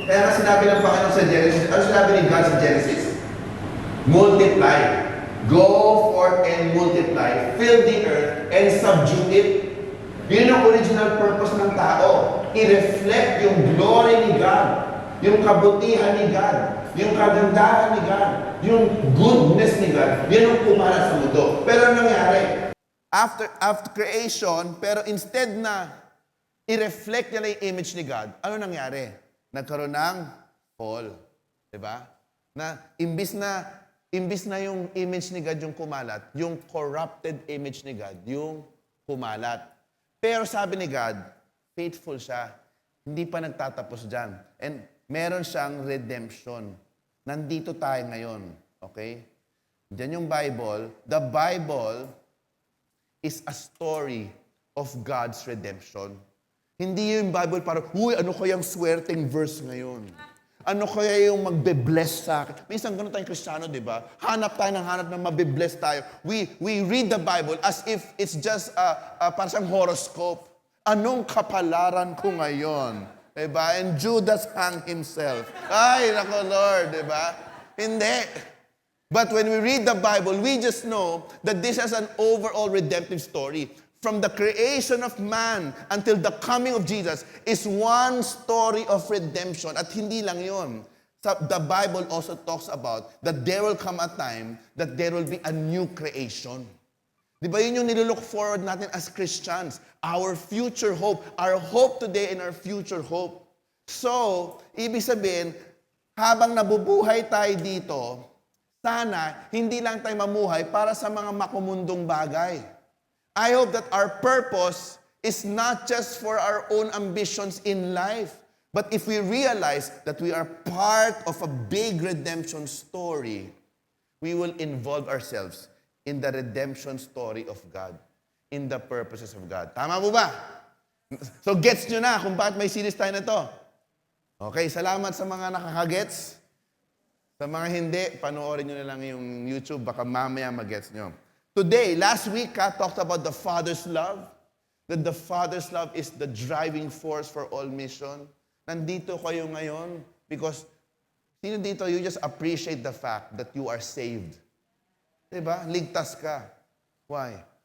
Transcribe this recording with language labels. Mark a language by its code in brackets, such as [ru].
[tl] Kaya nga sinabi ng Panginoon sa Genesis, ano sinabi ni God sa Genesis? [en] Multiply. Go forth and multiply. Fill the earth and subdue it. [tl] Yun ang original purpose ng tao. I-reflect yung glory ni God, yung kabutihan ni God, yung kagandahan ni God, yung goodness ni God. Yan ang pumalat sa mundo. Pero ano nangyari? After creation, pero instead na i-reflect nila yung image ni God, ano nangyari? Nagkaroon ng fall. Diba? Na imbis na yung image ni God yung kumalat, yung corrupted image ni God yung kumalat. Pero sabi ni God, faithful siya. Hindi pa nagtatapos dyan. [en] And meron siyang redemption. [tl] Nandito tayo ngayon. Okay? Diyan yung Bible. [en] The Bible is a story of God's redemption. [tl] Hindi yung Bible parang, ano kayang swerteng verse ngayon? Ano kaya yung magbe-bless sa akin? Minsan ganun tayong Kristiyano, di ba? Hanap ng mabe-bless tayo. [en] We read the Bible as if it's just [tl] parang siyang [en] horoscope. [tl] Anong kapalaran ko ngayon? Di ba? [en] And Judas hung himself. [tl] Ay, nako Lord, di ba? Hindi. [en] But when we read the Bible, we just know that this is an overall redemptive story. From the creation of man until the coming of Jesus is one story of redemption. [tl] At hindi lang yun. [en] The Bible also talks about that there will come a time that there will be a new creation. [tl] Di ba yun yung nilook forward natin as Christians? [en] Our future hope. Our hope today and our future hope. [tl] So, ibig sabihin, habang nabubuhay tayo dito, sana hindi lang tayo mamuhay para sa mga makumundong bagay. [en] I hope that our purpose is not just for our own ambitions in life, but if we realize that we are part of a big redemption story, we will involve ourselves in the redemption story of God, in the purposes of God. [tl] Tama po ba? So gets nyo na kung bakit may series tayo na to. Okay, salamat sa mga nakakagets. Sa mga hindi, panoorin nyo na lang yung YouTube, baka mamaya magets nyo. [en] Today, last week, talked about the Father's love. That the Father's love is the driving force for all mission. [tl] Nandito kayo ngayon [en] because [tl] sino dito, [en] you just appreciate the fact that you are saved. Diba? [tl] Ligtas ka. [en] Why?